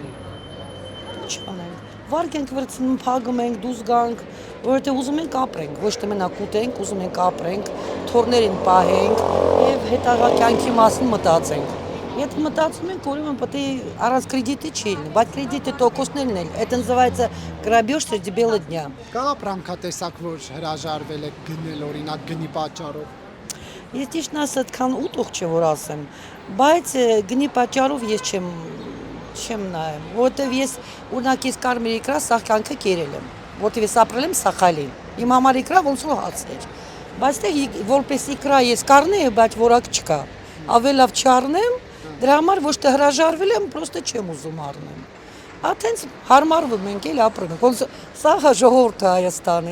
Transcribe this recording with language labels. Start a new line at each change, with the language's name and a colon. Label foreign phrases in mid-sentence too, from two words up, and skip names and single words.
Armenian: Չանենք։ Վարկ ենք վրցնում, փակում ենք, դուրս գանք, որովհետև ուզում ենք ապրենք, ոչ թե մենակ ուտենք, ուզում ենք ապրենք, թորներին պահենք եւ հետագա կյանքի մասին մտածենք։ Եթե մտածում ենք, ուրեմն պետք է առանց կրեդիտի չի լինի, բայց կրեդիտի տոկոսներն էլ,
Russian: это называется грабеж среди бела дня։
Armenian: Կա ապրանքատեսակ, որ հրաժարվել եք գնել օրինակ գնի պատճառով։ Ես ճիշտն ասած այդքան ուտող չէ որ ասեմ, բայց գնի պատճառով ես չեմ նայում, որովհետև ես օրինակ ես կարմիր իկրա սաղ կյանքը կերել եմ, որովհետև ես ապրել եմ Սախալին, իմ համար իկրա ոնց որ հաց էր, բայց դե որպես իկրա ես կառնեի, բայց որակ չկա, ավելի լավ չառնեմ, դրա համար ոչ թե հրաժարվել եմ, պրոստը չեմ ուզում առնեմ, ատենց հարմարվում ենք էլ ապրում ենք, ոնց սա ժողովուրդը Հայաստանի։